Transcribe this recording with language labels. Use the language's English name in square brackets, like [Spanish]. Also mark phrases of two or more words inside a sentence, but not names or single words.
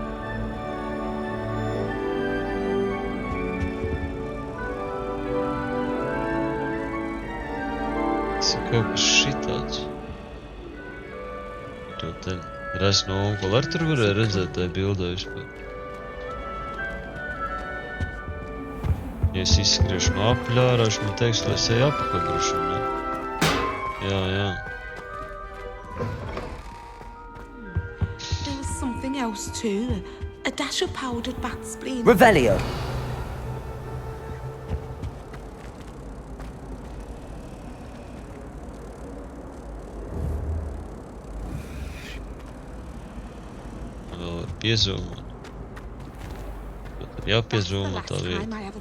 [Latvian] Kaut kas šitāds. To te reiz no onkula ar tur varēja redzēt tajā bildē vispār. Ja es izskriešu no apaļā ārā, viņš man teiks, lai es eju apakaļ droši, ne? Jā. [English] There was something else too. A dash of powdered bat spleen. Revelio! [Latvian] Piezūmot. Tad jāpiezūmo tā vieta.